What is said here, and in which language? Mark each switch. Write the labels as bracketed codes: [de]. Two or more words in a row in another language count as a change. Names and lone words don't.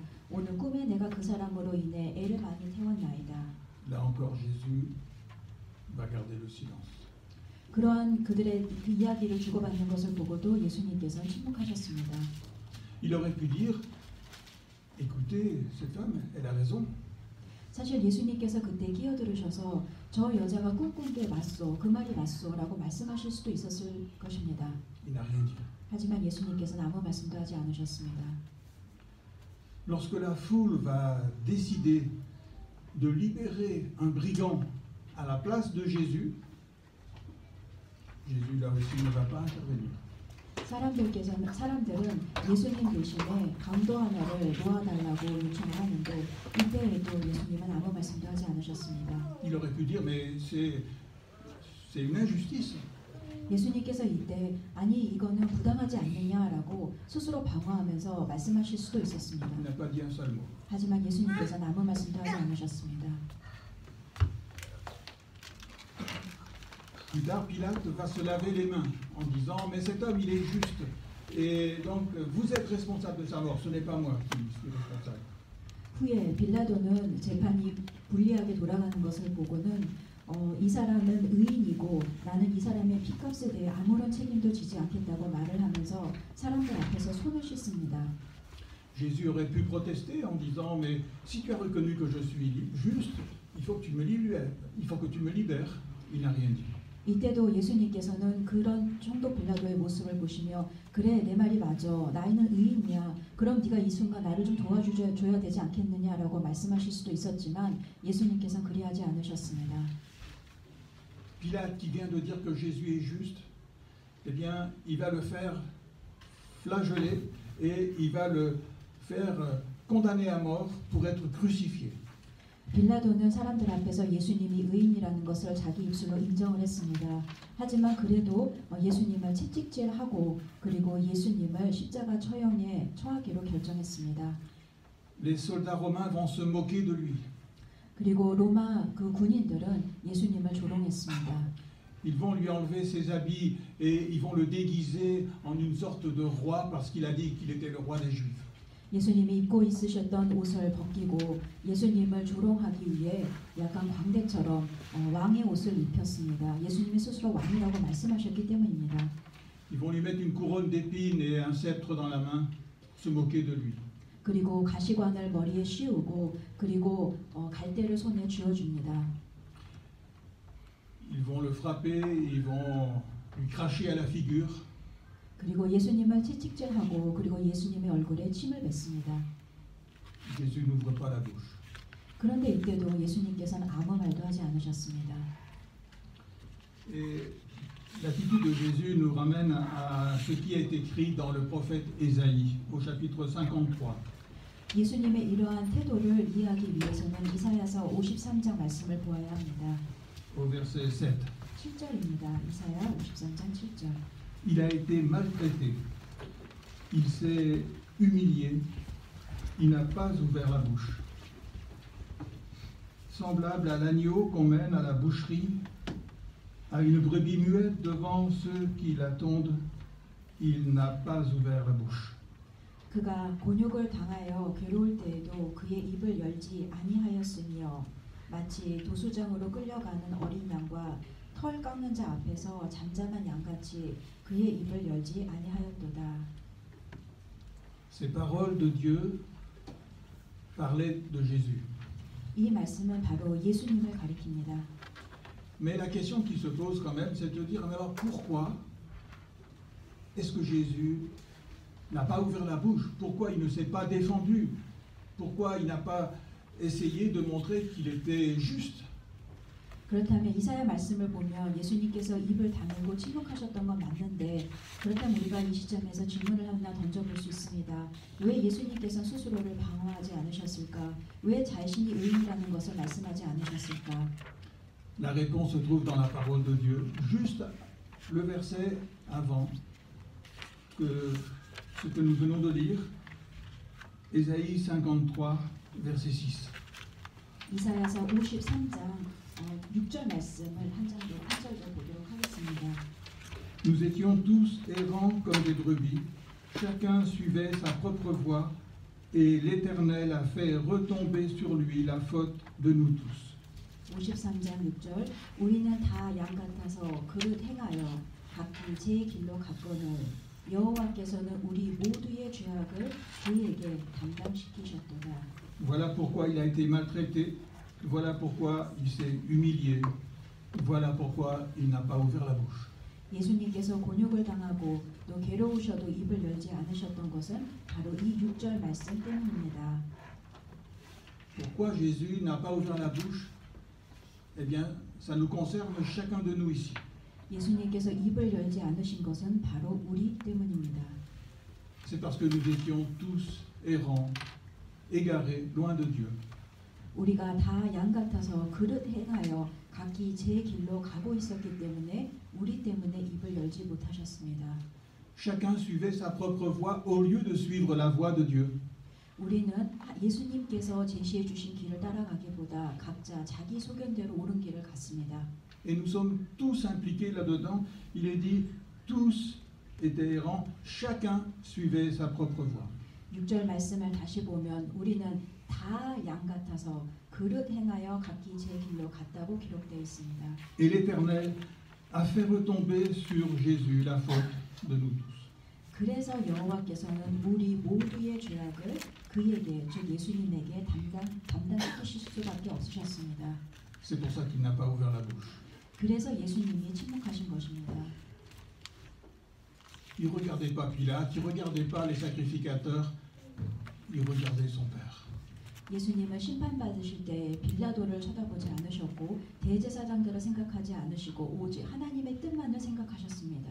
[ko] 오늘 꿈에 내가 그 사람으로 인해 애를 많이 태웠나이다. [fr] Là encore, Jésus va garder le silence. [ko] 그러한 그들의 그 이야기를 주고받는 것을 보고도 예수님께서는 침묵하셨습니다. [fr] Il aurait pu dire, écoutez, cette femme, elle a raison. [ko] 사실 예수님께서 그때 끼어들으셔서 저 여자가 꿈꾼 게 맞소, 그 말이 맞소라고 말씀하실 수도 있었을 것입니다. [fr] Il n'a rien dit. [ko] 하지만 예수님께서는 아무 말씀도 하지 않으셨습니다. [fr] Lorsque la foule va décider de libérer un brigand à la place de Jésus, Jésus là aussi ne va pas intervenir. [ko] 사람들은 예수님 대신에 강도 하나를 놓아달라고 요청을 하는데 이때에도 예수님은 아무 말씀도 하지 않으셨습니다. [fr] Il aurait pu dire, mais c'est une injustice. [ko] 예수님께서 이때 아니 이거는 부당하지 않느냐라고 스스로 방어하면서 말씀하실 수도 있었습니다. [fr] Il n'a pas dit un seul mot. [ko] 하지만 예수님께서는 아무 말씀도 하지 않으셨습니다. [fr] Plus tard, Pilate va se laver les mains en disant, mais cet homme, il est juste. Et donc, vous êtes responsable de sa mort, ce n'est pas moi qui suis responsable. [ko] 후에 빌라도는 재판이 불리하게 돌아가는 것을 보고는 이 사람은 의인이고 나는 이 사람의 피값에 대해 아무런 책임도 지지 않겠다고 말을 하면서 사람들 앞에서 손을 씻습니다. [fr] Jésus aurait pu protester en disant, mais si tu as reconnu que je suis juste, il faut que tu me libères. Il faut que tu me libères. Il n'a rien dit. [ko] 이때도 예수님께서는 그런 총독 빌라도의 모습을 보시며 그래 내 말이 맞아 나이는 의인이야 그럼 네가 이 순간 나를 좀 도와줘야 되지 않겠느냐라고 말씀하실 수도 있었지만 예수님께서는 그리하지 않으셨습니다. [fr] Pilate qui vient de dire que Jésus est juste, eh bien, il va le faire flageller et il va le faire condamner à mort pour être crucifié. [ko] 빌라도는 사람들 앞에서 예수님이 의인이라는 것을 자기 입술로 인정을 했습니다. 하지만 그래도 예수님을 채찍질하고 그리고 예수님을 십자가 처형에 처하기로 결정했습니다. [fr] Les soldats romains vont se moquer de lui. [ko] 그리고 로마 그 군인들은 예수님을 조롱했습니다. [fr] Ils vont lui enlever ses habits et ils vont le déguiser en une sorte de roi parce qu'il a dit qu'il était le roi des Juifs. [ko] 예수님이 입고 있으셨던 옷을 벗기고 예수님을 조롱하기 위해 약간 광대처럼 왕의 옷을 입혔습니다. 예수님이 스스로 왕이라고 말씀하셨기 때문입니다. [fr] Ils vont lui mettre une couronne d'épines et un sceptre dans la main, se moquer de lui. [ko] 그리고 가시관을 머리에 씌우고 그리고 갈대를 손에 쥐어줍니다. [fr] Ils vont le frapper, ils vont lui cracher à la figure. [ko] 그리고 예수님을 채찍질하고 그리고 예수님의 얼굴에 침을 뱉습니다. [fr] Jésus n'ouvre pas la bouche. [ko] 그런데 이때도 예수님께서는 아무 말도 하지 않으셨습니다. [fr] Et l'attitude de Jésus nous ramène à ce qui est écrit dans le prophète Ésaïe, au chapitre 53. [ko] 예수님의 이러한 태도를 이해하기 위해서는 이사야서 53장 말씀을 보아야 합니다. [fr] Au verset 7. [ko] 7절입니다. 이사야 53장 7절. [fr] Il a été maltraité, il s'est humilié, il n'a pas ouvert la bouche. Semblable à l'agneau qu'on mène à la boucherie, à une brebis muette devant ceux qui l'attendent, il n'a pas ouvert la bouche. [ko] 그가 곤욕을 당하여 괴로울 때에도 그의 입을 열지 아니하였으며 마치 도수장으로 끌려가는 어린 양과 털 깎는 자 앞에서 잠잠한 양같이 그의 입을 열지 아니하였도다. [fr] Ces paroles de Dieu parlaient de Jésus. [ko] 이 말씀은 바로 예수님을 가리킵니다. [fr] Mais la question qui se pose quand même, c'est de dire, mais alors pourquoi est-ce que Jésus n'a pas ouvert la bouche? Pourquoi il ne s'est pas défendu? Pourquoi il n'a pas essayé de montrer qu'il était juste? [ko] 그렇다면 이사야 말씀을 보면 예수님께서 입을 다물고 침묵하셨던 건 맞는데 그렇다면 우리가 이 시점에서 질문을 하나 던져볼 수 있습니다. 왜 예수님께서 스스로를 방어하지 않으셨을까? 왜 자신이 의인이라는 것을 말씀하지 않으셨을까? [fr] La réponse se trouve dans la parole de Dieu, juste le verset avant que ce que nous venons de lire, Ésaïe 53, verset 6. [ko] 이사야서 53장 6절 말씀을 한 절도 보도록 하겠습니다. [fr] Nous étions tous errants comme des brebis, chacun suivait sa propre voie, et l'Éternel a fait retomber sur lui la faute de nous tous. [ko] 53장 6절 우리는 다 양 같아서 그릇 행하여 각기 제 길로 갔거늘 여호와께서는 우리 모두의 죄악을 그에게 담당시키셨도다. [fr] Voilà pourquoi il a été maltraité, voilà pourquoi il s'est humilié, voilà pourquoi il n'a pas ouvert la bouche. [ko] 예수님께서 곤욕을 당하고 또 괴로우셔도 입을 열지 않으셨던 것은 바로 이 6절 말씀 때문입니다. [fr] Pourquoi Jésus n'a pas ouvert la bouche? Eh bien, ça nous concerne chacun de nous ici. [ko] 예수님께서 입을 열지 않으신 것은 바로 우리 때문입니다. [fr] C'est parce que nous étions tous errants, égarés, loin de Dieu. [ko] 우리가 다 양 같아서 그릇 행하여 각기 제 길로 가고 있었기 때문에 우리 때문에 입을 열지 못하셨습니다. [fr] Chacun suivait sa propre voie au lieu de suivre la voie de Dieu. [ko] 우리는 예수님께서 제시해 주신 길을 따라가기보다 각자 자기 소견대로 옳은 길을 갔습니다. [fr] Et nous sommes tous impliqués là-dedans. Il est dit, tous étaient errants, chacun suivait sa propre voie. [ko] 6절 말씀을 다시 보면 우리는 다 양 같아서 그릇 행하여 각기 제 길로 갔다고 기록되어 있습니다. [fr] Et l'Éternel a fait retomber sur Jésus la faute de nous tous. [ko] 그래서 여호와께서는 우리 모두의 죄악을 그에게 즉 예수님에게 담당시키실 수밖에 없으셨습니다. [fr] C'est pour ça qu'il n'a pas ouvert la bouche. [ko] 그래서 예수님이 침묵하신 것입니다. [fr] Il ne regardait pas Pilate, il ne regardait pas les sacrificateurs, il regardait son Père. [ko] 예수님은 심판받으실 때 빌라도를 쳐다보지 않으셨고 대제사장들을 생각하지 않으시고 오직 하나님의 뜻만을 생각하셨습니다.